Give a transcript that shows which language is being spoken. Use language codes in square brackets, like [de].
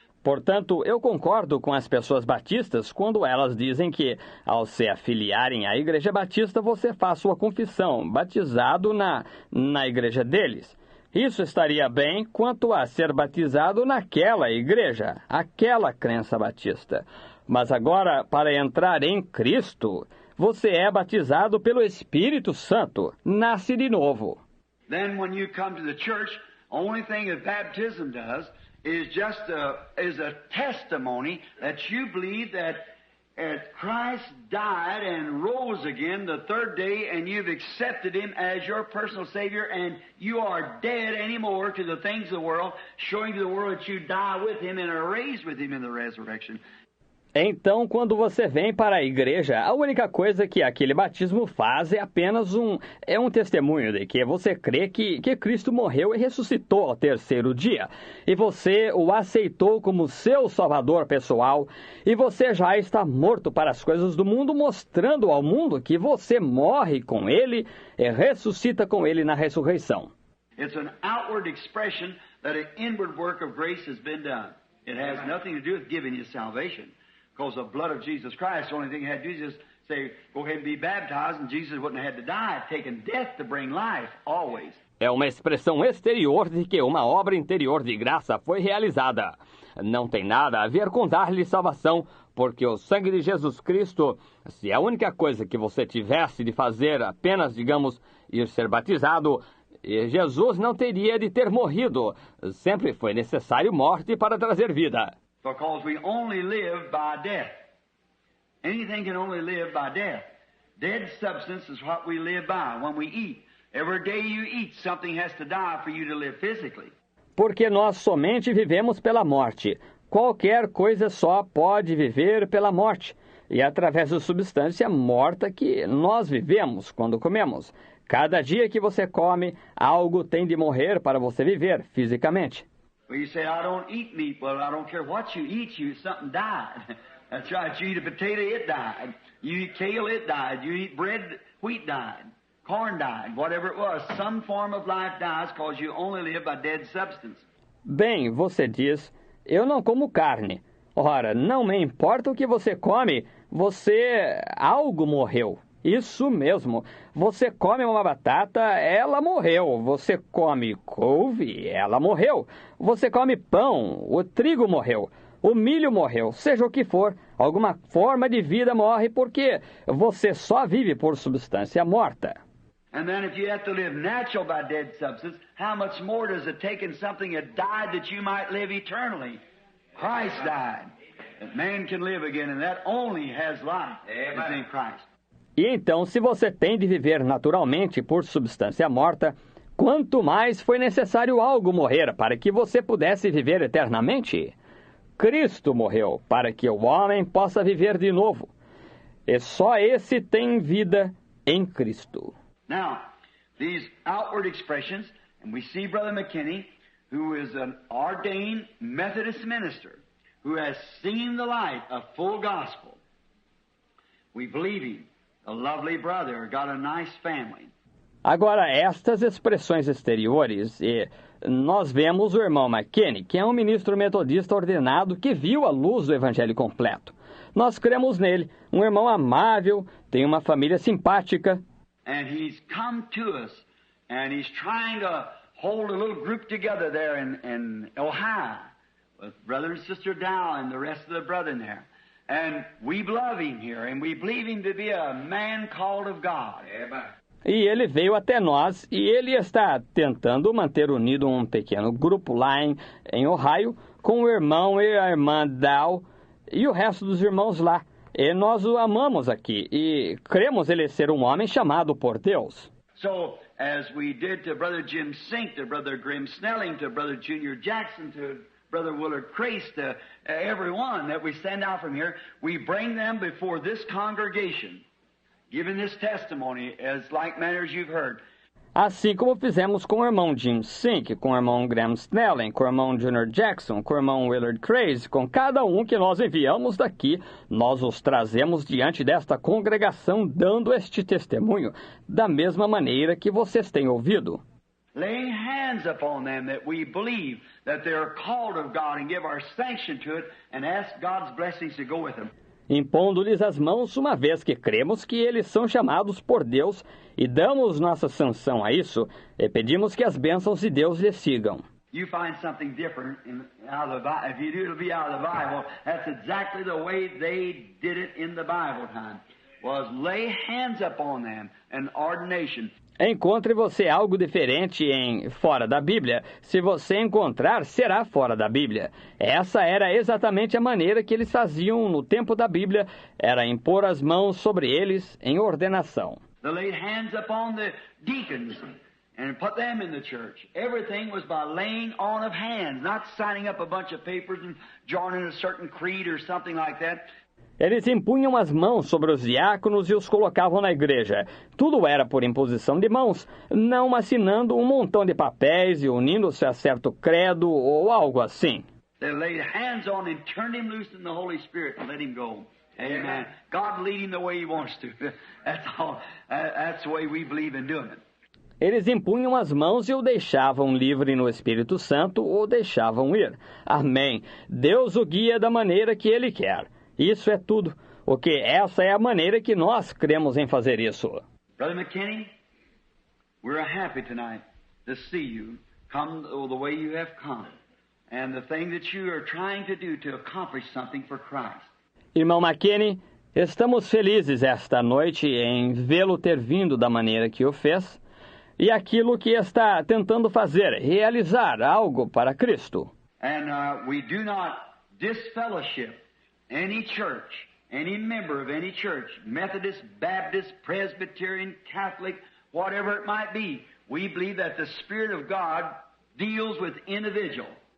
[pt] Portanto, eu concordo com as pessoas batistas quando elas dizem que, ao se afiliarem à Igreja Batista, você faz sua confissão, batizado na igreja deles. Isso estaria bem quanto a ser batizado naquela igreja, aquela crença batista. Mas agora, para entrar em Cristo, você é batizado pelo Espírito Santo, nasce de novo. [en] Then when you come to the church, only thing that baptism does is just a testimony that you believe that Christ died and rose again the third day, and you've accepted Him as your personal Savior, and you are dead anymore to the things of the world, showing to the world that you die with Him and are raised with Him in the resurrection. [pt] Então, quando você vem para a igreja, a única coisa que aquele batismo faz é apenas um testemunho de que você crê que Cristo morreu e ressuscitou ao terceiro dia. E você o aceitou como seu salvador pessoal. E você já está morto para as coisas do mundo, mostrando ao mundo que você morre com Ele e ressuscita com Ele na ressurreição. [en] It's an outward expression that an inward work of grace has been done. It has nothing to do with giving you salvation. Because the blood of Jesus Christ, the only thing he had to do is just say, go ahead and be baptized, and Jesus wouldn't have had to die, taking death to bring life, always. [pt] É uma expressão exterior de que uma obra interior de graça foi realizada. Não tem nada a ver com dar-lhe salvação, porque o sangue de Jesus Cristo, se a única coisa que você tivesse de fazer apenas, digamos, ir ser batizado, Jesus não teria de ter morrido. Sempre foi necessário morte para trazer vida. [en] Because we only live by death. Anything can only live by death. Dead substance is what we live by when we eat. Every day you eat, something has to die for you to live physically. [pt] Porque nós somente vivemos pela morte. Qualquer coisa só pode viver pela morte. E através da substância morta que nós vivemos quando comemos. Cada dia que você come, algo tem de morrer para você viver fisicamente. [en] Well, you say, I don't eat meat. Well, I don't care what you eat, something died. That's right. You eat a potato, it died. You eat kale, it died. You eat bread, wheat died. Corn died. Whatever it was, some form of life dies because you only live by dead substance. [pt] Bem, você diz, eu não como carne. Ora, não me importa o que você come, algo morreu. Isso mesmo. Você come uma batata, ela morreu. Você come couve, ela morreu. Você come pão, o trigo morreu. O milho morreu. Seja o que for, alguma forma de vida morre porque você só vive por substância morta. [en] And then if you have to live natural by dead substance, how much more does it take in something that died that you might live eternally? Christ died, that man can live again, and that only has life. It's in Christ. [pt] E então, se você tem de viver naturalmente por substância morta, quanto mais foi necessário algo morrer para que você pudesse viver eternamente? Cristo morreu para que o homem possa viver de novo. E só esse tem vida em Cristo. [en] Now, these outward expressions, and we see Brother McKinney, who is an ordained Methodist minister, who has seen the light of full gospel. We believe him. A lovely brother, got a nice family. [pt] Agora, estas expressões exteriores, nós vemos o irmão McKinney, que é um ministro metodista ordenado que viu a luz do evangelho completo. Nós cremos nele, um irmão amável, tem uma família simpática. [en] And he's come to us, and he's trying to hold a little group together there in Ohio, with Brother and Sister Dow and the rest of the brethren there. And we love him here, and we believe him to be a man called of God. [pt] E ele veio até nós, e ele está tentando manter unido um pequeno grupo lá em Ohio, com o irmão e a irmã Dow, e o resto dos irmãos lá. E nós o amamos aqui, e cremos ele ser um homem chamado por Deus. [en] So, as we did to Brother Jim Sink, to Brother Grim Snelling, to Brother Junior Jackson, to Brother Willard Crace, to everyone that we send out from here, we bring them before this congregation, giving this testimony as like manner as you've heard. [pt] Assim como fizemos com o irmão Jim Sink, com o irmão Graham Snelling, com o irmão Junior Jackson, com o irmão Willard Craze, com cada um que nós enviamos daqui, nós os trazemos diante desta congregação, dando este testemunho, da mesma maneira que vocês têm ouvido. [en] Laying hands upon them that we believe that they are called of God and give our sanction to it and ask God's blessings to go with them. [pt] Impondo-lhes as mãos, uma vez que cremos que eles são chamados por Deus e damos nossa sanção a isso, e pedimos que as bênçãos de Deus lhes sigam. [en] You find something different out of the Bible. If you do, it'll be out of the Bible. That's exactly the way they did it in the Bible time. Was lay hands upon them, an ordination. [pt] Encontre você algo diferente fora da Bíblia. Se você encontrar, será fora da Bíblia. Essa era exatamente a maneira que eles faziam no tempo da Bíblia, era impor as mãos sobre eles em ordenação. [en] They laid hands upon the deacons and put them in the church. Everything was by laying on of hands, not signing up a bunch of papers and joining a certain creed or something like that. [pt] Eles impunham as mãos sobre os diáconos e os colocavam na igreja. Tudo era por imposição de mãos, não assinando um montão de papéis e unindo-se a certo credo ou algo assim. [en] They laid hands on him, turned him loose in the Holy Spirit and let him go. Amen. God lead him the way he wants to. That's all. That's the way we believe in doing it. [pt] Eles impunham as mãos e o deixavam livre no Espírito Santo ou deixavam ir. Amém. Deus o guia da maneira que Ele quer. Isso é tudo. Essa é a maneira que nós cremos em fazer isso. [en] Brother McKinney, we're happy tonight to see you come the way you have come. And the thing that you are trying to do to accomplish something for Christ. [pt] Irmão McKinney, estamos felizes esta noite em vê-lo ter vindo da maneira que o fez e aquilo que está tentando fazer, realizar algo para Cristo. [en] And we do not disfellowship any church, any member of any church, Methodist, Baptist, Presbyterian, Catholic, whatever it might be. We believe that the Spirit of God deals with individual.